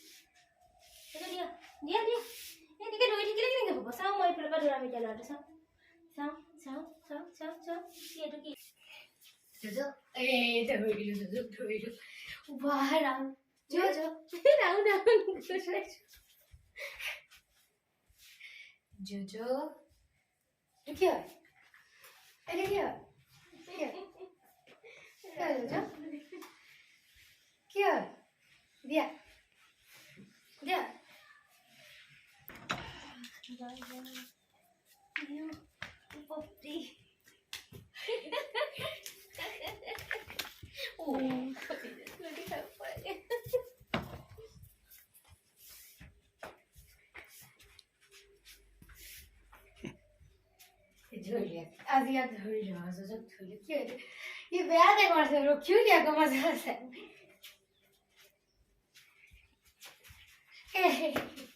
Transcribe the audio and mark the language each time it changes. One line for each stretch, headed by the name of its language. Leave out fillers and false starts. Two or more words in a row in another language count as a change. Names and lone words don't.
Assamese: দিয়া দিয়া এনেকৈ দৌৰি থাকিলে কেনেকৈ হ'ব চাওঁ মই এইফালৰ পৰা ধৰাম এতিয়া ল'ৰাটো চাওঁ চাওঁ চাওঁ চাওঁ চাওঁ চাওঁ কি এইটো কি জজো এই ধৰি দিলোঁ জজোক ধৰিলোঁ বাহ ৰাম জজো ৰাম জজো
Spanish: ¿Qué quieres? ¿Qué quieres? ¿Qué quieres? ¿Qué quieres? Dia. Dia. Dia.
English: Poppy. Oh, Poppy.
Assamese: আজি ইয়াত ধৰিলোঁ জজক ধৰিলোঁ কি হৈছে ই বেয়াকে কৰিছে ৰখিও দিয়া আকৌ মাজে আছে